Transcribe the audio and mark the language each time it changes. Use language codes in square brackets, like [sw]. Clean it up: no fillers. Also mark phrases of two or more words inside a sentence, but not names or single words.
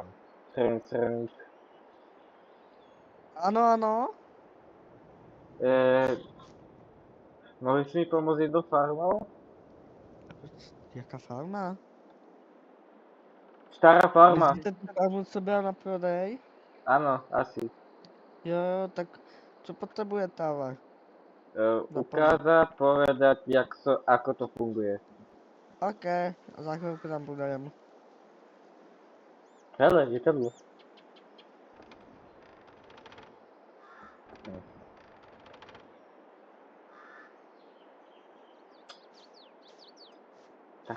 [sk] Trnk, trnk. Áno, áno. Mohli si mi pomôcť jednou farmou? [cs] Jaká farma? [sk] Stará farma. Myslíte tú farmu, [cs] co byla na prodej? [sk] Áno, asi. [cs] Jo, tak co potřebujete ale? Na [sk] Ukázať, povedať, ako to funguje. [cs] OK, za chvilku tam budem. Hele, je tam. Tak.